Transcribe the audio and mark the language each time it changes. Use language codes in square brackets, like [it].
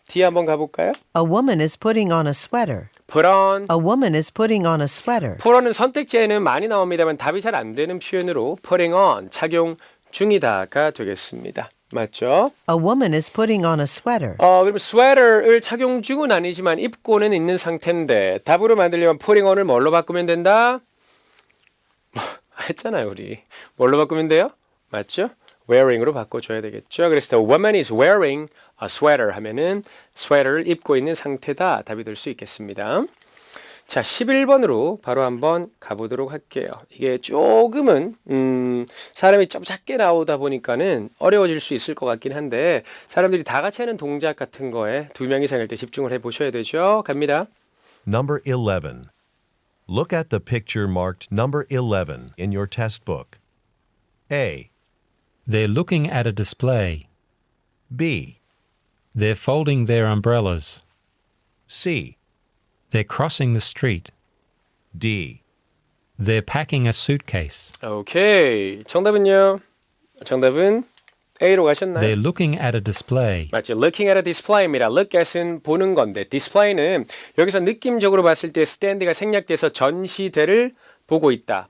[ko] D 한번 가볼까요? [en] A woman is putting on a sweater. put on A woman is putting on a sweater. [ko] put on은 선택지에는 많이 나옵니다만 답이 잘 안 되는 표현으로 putting on 착용 중이다가 되겠습니다. 맞죠? [en] A woman is putting on a sweater. [ko] 그럼 sweater을 착용 중은 아니지만 입고는 있는 상태인데 답으로 만들려면 putting on을 뭘로 바꾸면 된다? 했잖아요, 우리. 뭘로 바꾸면 돼요? 맞죠? wearing으로 바꿔줘야 되겠죠. 그래서 [en] the woman is wearing a sweater [ko] 하면은 스웨터를 입고 있는 상태다. 답이 될 수 있겠습니다. 자, 11번으로 바로 한번 가보도록 할게요. 이게 조금은 사람이 좀 작게 나오다 보니까는 어려워질 수 있을 것 같긴 한데 사람들이 다 같이 하는 동작 같은 거에 2명 이상일 때 집중을 해보셔야 되죠. 갑니다. [en] Number 11. Look at the picture marked number 11 in your test book. A, They're looking at a display. B, They're folding their umbrellas. C, They're crossing the street. D. They're packing a suitcase. [ko] 오케이. 정답은요? 정답은 A로 가셨나요? [en] They're looking at a display. [ko] 맞죠. [en] Looking at a display입니다. [ko] Look at은 보는 건데 display는 여기서 느낌적으로 봤을 때 stand가 생략돼서 전시대를 보고 있다.